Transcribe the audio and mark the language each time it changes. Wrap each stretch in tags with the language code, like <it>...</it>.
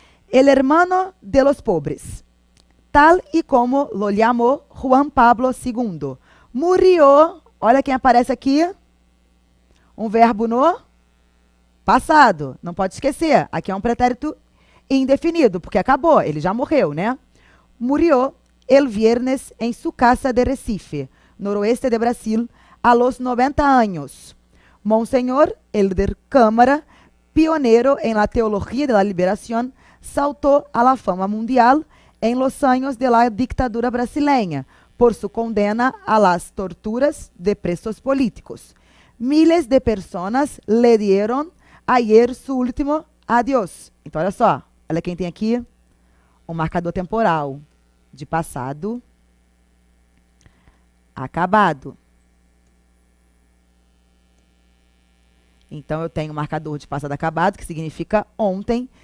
<es>El hermano de los pobres, tal y como lo llamó Juan Pablo II, murió,</es> <pt>olha quem aparece aqui, um verbo no passado, não pode esquecer, aqui é um pretérito indefinido, porque acabou, ele já morreu, né?</pt> <es>Murió el viernes en su casa de Recife, noroeste de Brasil, a los 90 años. Monseñor Helder Câmara, pionero en la teología de la liberación, saltó a la fama mundial en los años de la dictadura brasileña por su condena a las torturas de presos políticos. Miles de personas le dieron ayer su último adiós.</es> <pt>Então, olha só, olha quem tem aqui um marcador temporal de passado acabado. Então, eu tenho um marcador de passado acabado, que significa ontem.</pt>